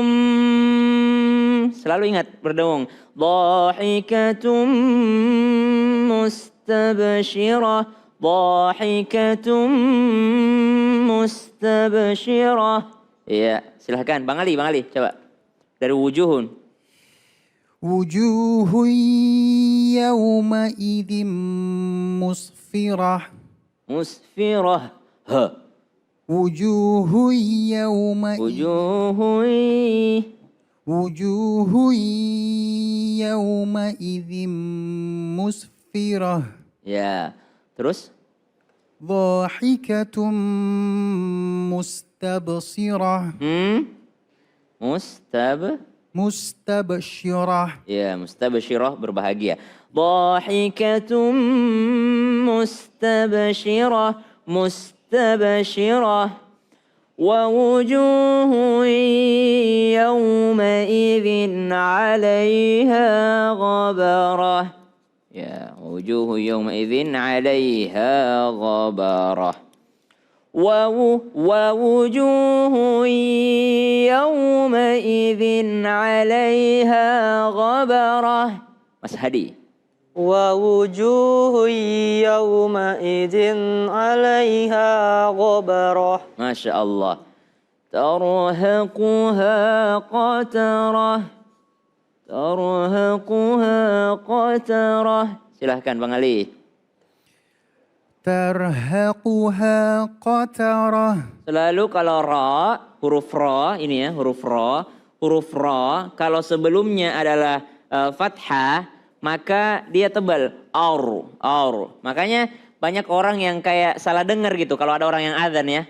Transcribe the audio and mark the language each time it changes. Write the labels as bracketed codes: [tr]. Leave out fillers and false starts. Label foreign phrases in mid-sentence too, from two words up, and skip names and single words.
[id] Selalu ingat berdengung. [ar] ضاحكة مستبشرة. ضاحكة مستبشرة. [id] Iya, silahkan Bang Ali coba. Dari wujuhun. [ar] وجوه يومئذ مسفرة. Musfirah. Ha. وجوه يوم وجوه يومئذ مسفرة. [id] Ya. Terus? [ar] ضاحكة مستبشرة. Mustabshirah. Ya, mustabshirah berbahagia. ضاحكة مستبشرة. ووجوه يومئذ عليها غبرة. Ya, وجوه يومئذ عليها غبرة. ووجوه يومئذ عليها غبرة. [id] Mas Hadi. [ar] ووجوه يومئذ عليها غبرة. ما شاء الله. ترهقها قترة. ترهقها قترة. [id] Silahkan Bang Ali. [ar] ترهقها قترة. [id] Selalu kalau huruf ra ini ya, huruf ra kalau sebelumnya adalah fathah, maka dia tebal. Aur. Makanya banyak orang yang kayak salah dengar gitu kalau ada orang yang azan ya.